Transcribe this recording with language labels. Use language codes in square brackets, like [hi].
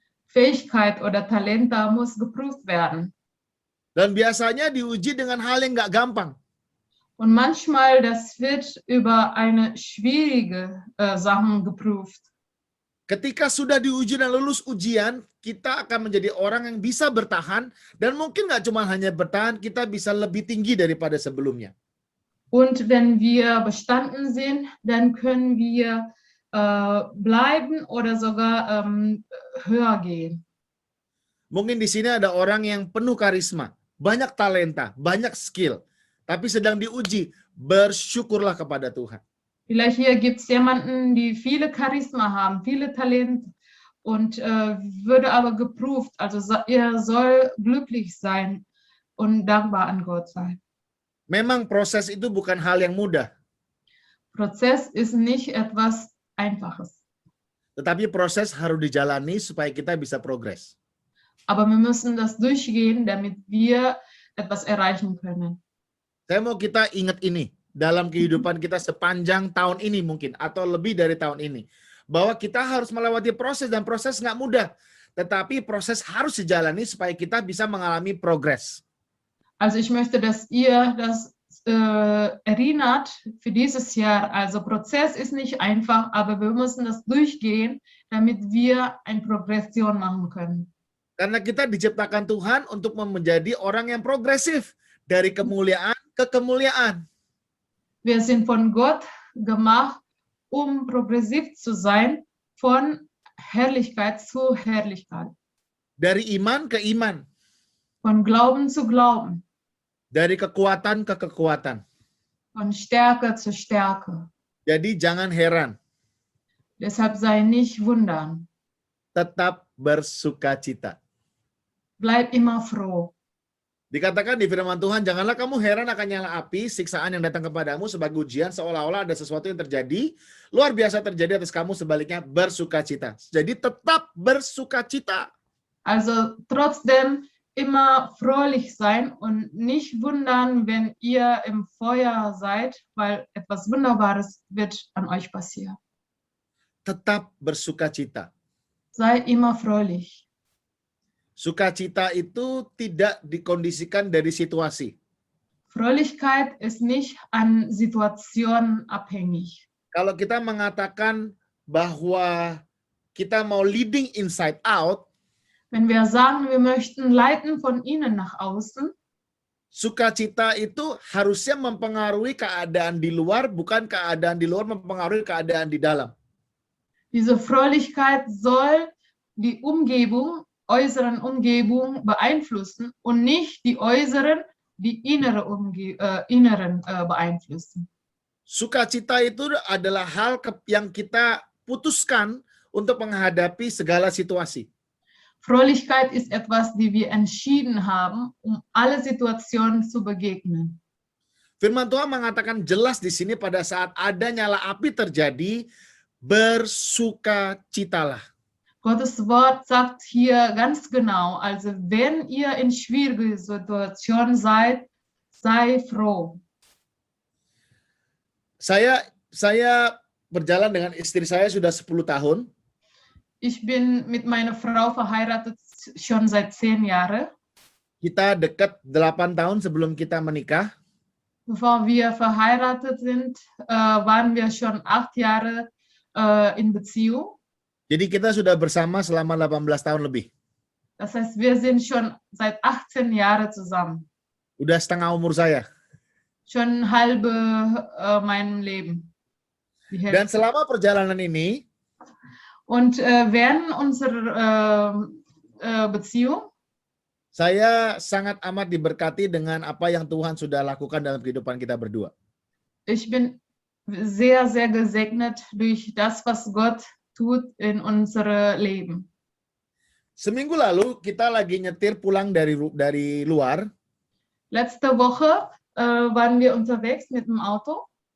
[de] Fähigkeit oder Talente muss geprüft werden. [id] Dan biasanya diuji dengan hal yang nggak gampang. [de] Und manchmal, das wird über eine schwierige Sachen geprüft. [id] Ketika sudah diuji dan lulus ujian, kita akan menjadi orang yang bisa bertahan, dan mungkin nggak cuma hanya bertahan, kita bisa lebih tinggi daripada sebelumnya. [de] Und wenn wir bestanden sind, dann können wir bleiben oder sogar höher gehen. [id] Mungkin di sini ada orang yang penuh karisma, banyak talenta, banyak skill, tapi sedang diuji. Bersyukurlah kepada Tuhan. [de] Vielleicht hier gibt es jemanden, die viele Charisma haben, viele Talente und würde aber geprüft. Also er soll glücklich sein und dankbar an Gott sein. [id] Memang proses itu bukan hal yang mudah. [de] Prozess ist nicht etwas Einfaches. [id] Tetapi proses harus dijalani supaya kita bisa progres. [de] Aber wir müssen das durchgehen, damit wir etwas erreichen können. [id] Saya mau kita ingat ini dalam kehidupan kita sepanjang tahun ini mungkin, atau lebih dari tahun ini. Bahwa kita harus melewati proses, dan proses nggak mudah. Tetapi proses harus dijalani supaya kita bisa mengalami progres. [de] Also ich möchte, dass ihr das erinnert für dieses Jahr. Also Prozess ist nicht einfach, aber wir müssen das durchgehen, damit wir eine Progression machen können. [id] Karena kita diciptakan Tuhan untuk menjadi orang yang progresif dari kemuliaan ke kemuliaan. [de] Wir sind von Gott gemacht, progressiv zu sein, von Herrlichkeit zu Herrlichkeit. [id] Dari iman ke iman. [de] Von Glauben zu Glauben. [id] Dari kekuatan ke kekuatan. [de] Von Stärke zu Stärke. [id] Jadi jangan heran. [de] Deshalb sei nicht wundern. [id] Tetap bersukacita. [de] Bleib immer froh. [id] Dikatakan di firman Tuhan, janganlah kamu heran akan nyala api, siksaan yang datang kepadamu sebagai ujian, seolah-olah ada sesuatu yang terjadi, luar biasa terjadi atas kamu, sebaliknya bersukacita. Jadi tetap bersukacita. [de] Also trotzdem immer fröhlich sein und nicht wundern, wenn ihr im Feuer seid, weil etwas Wunderbares wird an euch passieren. [id] Tetap bersukacita. [de] Sei immer fröhlich. [id] Sukacita itu tidak dikondisikan dari situasi. [de] Fröhlichkeit ist nicht an Situationen abhängig. [id] Kalau kita mengatakan bahwa kita mau [en] leading inside out, [de] wenn wir sagen, wir möchten leiten von innen nach außen, [id] sukacita itu harusnya mempengaruhi keadaan di luar, bukan keadaan di luar mempengaruhi keadaan di dalam. [de] Diese Fröhlichkeit soll die Umgebung, äußeren Umgebung beeinflussen und nicht die äußeren, die inneren beeinflussen. [id] Sukacita itu adalah hal yang kita putuskan untuk menghadapi segala situasi. [de] Fröhlichkeit ist etwas, die wir entschieden haben, um alle Situationen zu begegnen. [id] Firman Tuhan mengatakan jelas di sini pada saat ada nyala api terjadi, bersukacitalah. [de] Gottes Wort sagt hier ganz genau, also wenn ihr in schwierigen Situationen seid, sei froh. [id] Saya berjalan dengan istri saya sudah 10 tahun. [de] Ich bin mit meiner Frau verheiratet schon seit 10 Jahren. [id] Kita dekat 8 tahun sebelum kita menikah. [de] Bevor wir verheiratet sind, waren wir schon 8 Jahre in Beziehung. [id] Jadi kita sudah bersama selama 18 tahun lebih. [de] Das heißt, wir sind schon seit 18 Jahren zusammen. [id] Udah setengah umur saya. [de] Schon halbe meinem Leben. Die Hälfte. [id] Dan selama perjalanan ini, [de] Und während unserer Beziehung, [id] saya sangat amat diberkati dengan apa yang Tuhan sudah lakukan dalam kehidupan kita berdua. [de] ich bin sehr, sehr gesegnet durch das, was Gott tut in unserem Leben. [id] Seminggu lalu kita lagi nyetir pulang dari luar. [de] Letzte Woche waren wir unterwegs mit dem Auto.